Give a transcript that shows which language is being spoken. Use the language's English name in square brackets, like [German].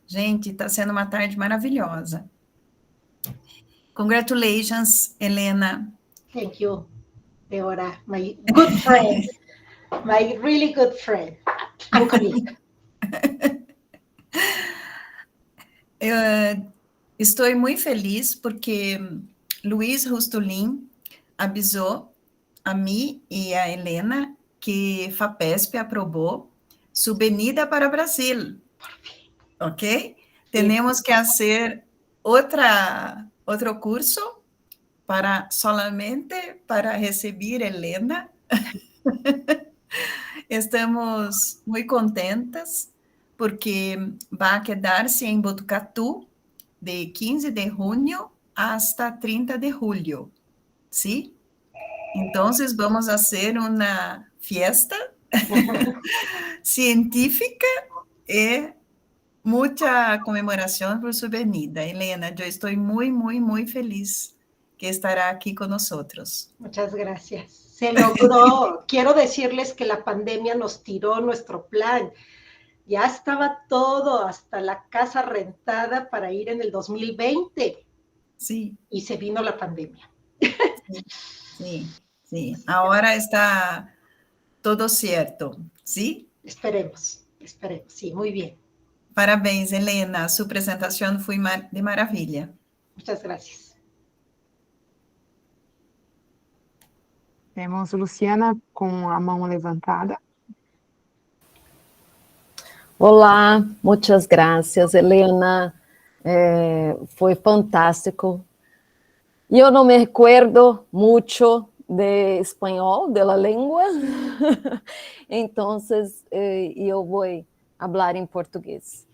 [Portuguese] Gente, está sendo uma tarde maravilhosa. [English] Congratulations, Elena. Thank you, Deborah, my good friend, my really good friend and colleague. [Portuguese] Estou muito feliz porque Luiz Rustulin avisou a mim e a Elena que FAPESP aprovou sua venida para o Brasil. Ok? Temos que fazer outro curso solamente para receber Elena. Estamos muito contentas porque vai quedar-se em Botucatu de 15 de junho hasta 30 de julho, ¿sí? Então, vamos fazer uma fiesta científica e muita comemoração por sua venida. Elena, eu estou muito, muito, muito feliz que estará aqui conosco. [Spanish] Muchas gracias. Se logró. Quiero decirles que la pandemia nos tiró nuestro plan. Ya estaba todo, hasta la casa rentada para ir en el 2020. Sí. Y se vino la pandemia. Sí, sí. Ahora está todo cierto, ¿sí? Esperemos, sí, muy bien. Parabéns, Elena, su presentación fue de maravilla. Muchas gracias. [Portuguese] Temos Luciana com a mão levantada. Olá, muitas graças, Elena. Foi fantástico. Eu não me recuerdo muito de espanhol, de la língua, então eu vou falar em português.